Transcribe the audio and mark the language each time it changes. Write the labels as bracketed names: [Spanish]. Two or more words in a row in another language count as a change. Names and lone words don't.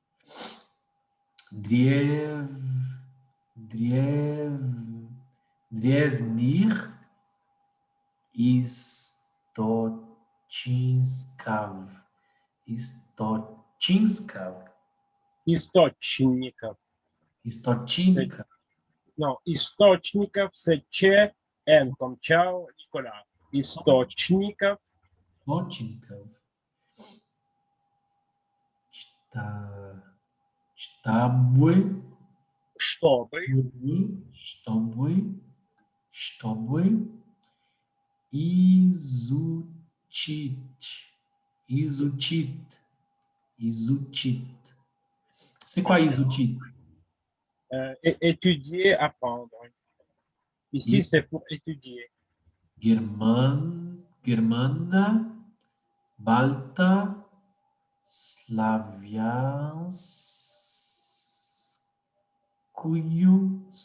[Russian] Древних источников. Источников. [French] Non, источников, c'est N, comme ciao, Nicolas. [Russian] Источников. Чтобы изучить. [French] C'est quoi изучить? Étudier, apprendre. Ici, c'est pour étudier. [Russian] Germana, Balta, Slavianskую.